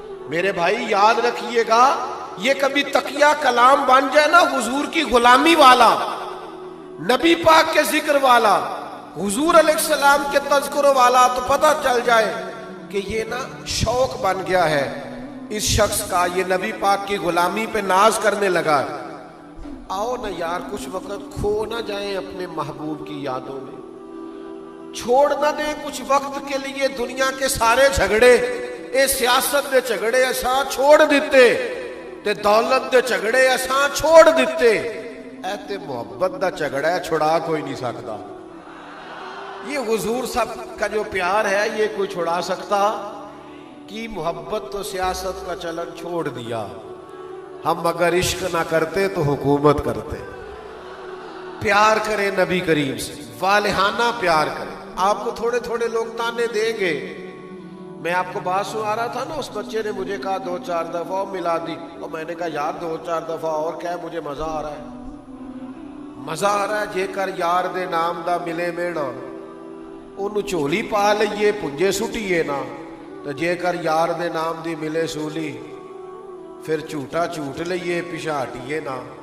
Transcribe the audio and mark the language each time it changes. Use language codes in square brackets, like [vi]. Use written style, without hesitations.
[ur] میرے بھائی یاد رکھیے گا, یہ کبھی تقیہ کلام بن جائے نا حضور کی غلامی والا, نبی پاک کے ذکر والا, حضور علیہ السلام کے تذکر والا, تو پتہ چل جائے کہ یہ نا شوق بن گیا ہے اس شخص کا, یہ نبی پاک کی غلامی پہ ناز کرنے لگا. آؤ نا یار کچھ وقت کھو نہ جائیں اپنے محبوب کی یادوں میں, چھوڑ نہ دیں کچھ وقت کے لیے دنیا کے سارے جھگڑے. [pa] اے سیاست دے جھگڑے اساں چھوڑ دیتے, تے دولت دے جھگڑے اساں چھوڑ دیتے. اے تے محبت دا جھگڑا ہے, چھڑا کوئی نہیں سکتا. [ur] یہ حضور سب کا جو پیار ہے یہ کوئی چھڑا سکتا کی محبت تو سیاست کا چلن چھوڑ دیا. ہم اگر عشق نہ کرتے تو حکومت کرتے. پیار کریں نبی کریم سے, والہانہ پیار کریں. آپ کو تھوڑے تھوڑے لوگ تانے دیں گے. میں آپ کو بات سنا رہا تھا نا, اس بچے نے مجھے کہا 2-4 دفعہ اور ملا دی, اور میں نے کہا یار 2-4 دفعہ اور کیا, مجھے مزہ آ رہا ہے, مزہ آ رہا ہے. [pa] جے کر یار دے نام دا ملے مینا, انہوں چولی پا لئیے پنجے سٹیے نا, تو جے کر یار دے نام دی ملے سولی, پھر جھوٹا جھوٹ لئیے پچھاٹیے نا.